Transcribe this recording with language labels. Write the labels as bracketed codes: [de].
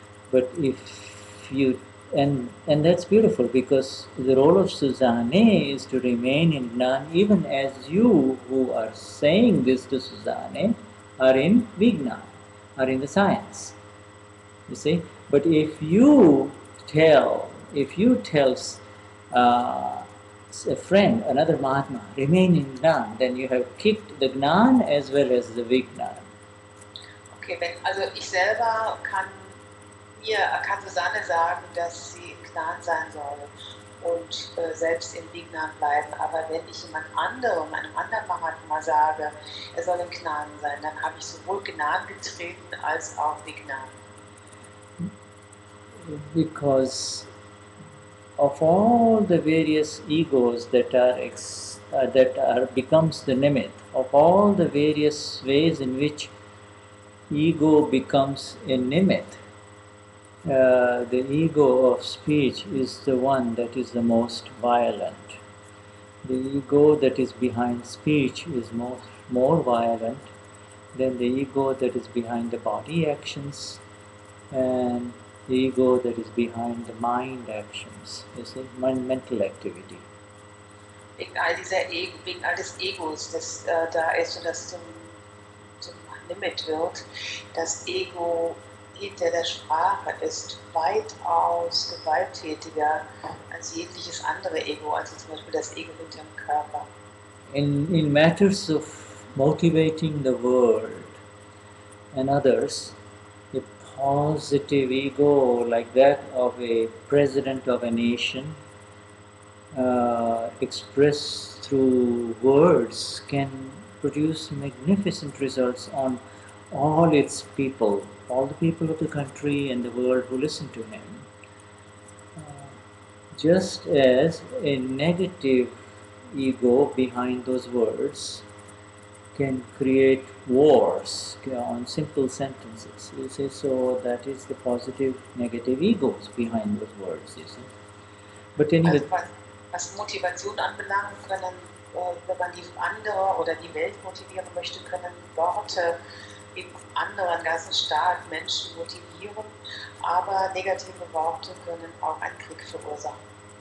[en] But if you, and that's beautiful, because the role of Suzanne is to remain in Gnan, even as you who are saying this to Suzanne are in Vignan, are in the science. You see? But if you tell a friend, another Mahatma, remain in Gnan, then you have kicked the Gnan as well as the Vignan. [de] Okay, also ich selber kann Susanne sagen, dass sie im Gnan sein soll und selbst im Vignan bleiben. Aber wenn ich jemand anderem, einem anderen Mahatma sage, er soll im Gnan sein, dann habe ich sowohl Gnan getreten als auch Vignan. [en] Because of all the various egos that becomes the nimit, of all the various ways in which ego becomes a nimit, the ego of speech is the one that is the most violent. The ego that is behind speech is more violent than the ego that is behind the body actions and the ego that is behind the mind actions, you see, mental activity. [de] Wegen all des Egos, das da ist und das zum Limit wird, das Ego hinter der Sprache ist weitaus gewalttätiger als jegliches andere Ego, also zum Beispiel das Ego hinter dem Körper. [en] In matters of motivating the world and others, a positive ego like that of a president of a nation, expressed through words, can produce magnificent results on all its people, all the people of the country and the world who listen to him. Just as a negative ego behind those words can create wars on simple sentences. You see, so that is the positive, negative egos behind those words, you see. But anyway, [de] also was Motivation anbelangt, können, wenn man die andere oder die Welt motivieren möchte, können Worte in anderen ganzen stark Menschen motivieren, aber negative Worte können auch einen Krieg verursachen.